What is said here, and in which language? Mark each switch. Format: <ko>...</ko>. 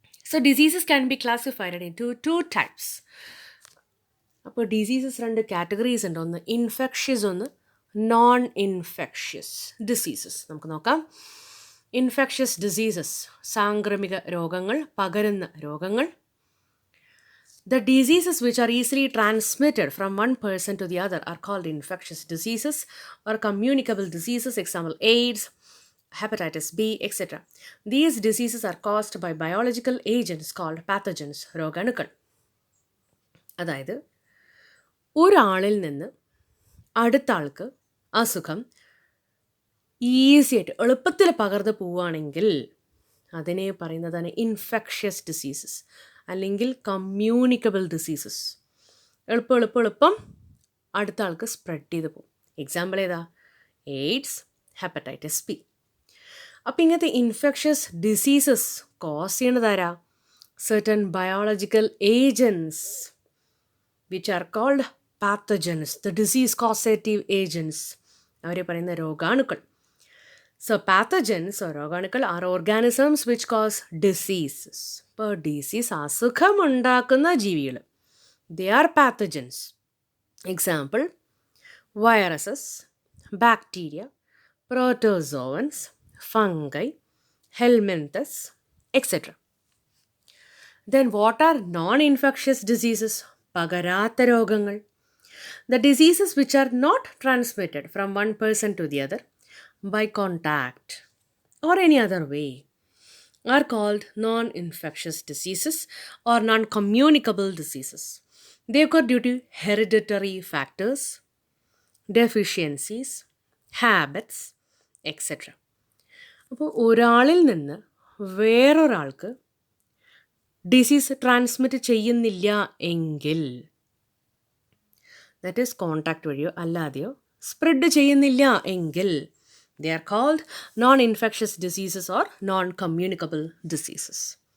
<en>So diseases can be classified in two types.</en> <ml>അപ്പോൾ diseases 2 categories ഉണ്ട്. ഒന്ന് infectious, ഒന്ന് നോൺ ഇൻഫെക്ഷ്യസ് ഡിസീസസ്. നമുക്ക് നോക്കാം. ഇൻഫെക്ഷ്യസ് ഡിസീസസ്, സാംക്രമിക രോഗങ്ങൾ, പകരുന്ന രോഗങ്ങൾ.</ml> <en>The diseases which are easily transmitted from one person to the other are called infectious diseases or communicable diseases. Example, AIDS, hepatitis B, etc. These diseases are caused by biological agents called pathogens, രോഗാണുക്കൾ.</en> <ml>അതായത് ഒരാളിൽ നിന്ന് അടുത്ത ആൾക്ക് അസുഖം ഈസിയായിട്ട് എളുപ്പത്തിൽ പകർന്നു പോവുകയാണെങ്കിൽ അതിനെ പറയുന്നതാണ് ഇൻഫെക്ഷ്യസ് ഡിസീസസ് അല്ലെങ്കിൽ കമ്മ്യൂണിക്കബിൾ ഡിസീസസ്. എളുപ്പം അടുത്ത ആൾക്ക് സ്പ്രെഡ് ചെയ്ത് പോകും. എക്സാമ്പിൾ ഏതാ? AIDS, hepatitis B. അപ്പം ഇങ്ങനത്തെ infectious diseases cos ചെയ്യണതാരാ?</ml> <en>Certain biological agents which are called pathogens, the disease causative agents.</en> <ml>അവരെ പറയുന്ന രോഗാണുക്കൾ.</ml> <en>So pathogens or രോഗാണുക്കൾ are organisms which cause diseases.</en> <ml>ഇപ്പോൾ ഡിസീസ്, അസുഖമുണ്ടാക്കുന്ന ജീവികൾ,</ml> <en>they are pathogens. Example, viruses, bacteria, protozoans, fungi, helminthes, etc. Then what are non-infectious diseases?</en> <ml>പകരാത്ത രോഗങ്ങൾ.</ml> <en>The diseases which are not transmitted from one person to the other by contact or any other way are called non-infectious diseases or non-communicable diseases. They occur due to hereditary factors, deficiencies, habits, etc.</en> <ml>അപ്പോൾ ഒരാളിൽ നിന്ന് വേറൊരാൾക്ക് disease transmit ചെയ്യുന്നില്ല എങ്കിൽ, that is contact വഴിയോ അല്ലാതെയോ spread ചെയ്യുന്നില്ല എങ്കിൽ,</ml> <en>they are called non-infectious diseases or non-communicable diseases.</en>